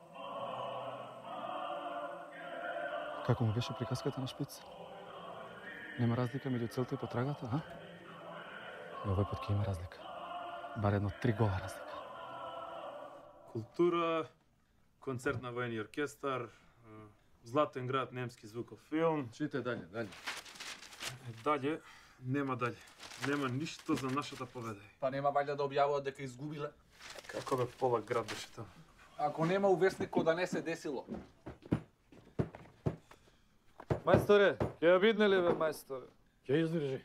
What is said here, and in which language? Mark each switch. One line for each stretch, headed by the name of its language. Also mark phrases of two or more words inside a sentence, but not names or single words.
Macedonian: Како му беше приказката на шпиц? Нема разлика меѓу целта и потрагата, а? И овој пат ќе има разлика. Бар едно 3 гола разлика. Култура, концерт на војни оркестар, Златен град, немски звуков филм. Читай далje, далje. Далje, нема далje. Нема ништо за нашата победа. Па нема вајда да објавуваат дека изгубиле? Како бе полак град беше таму? Ако нема увесникот да не се десило. Мајсторе, ќе ја видне ли бе, мајсторе? Ќе издржи.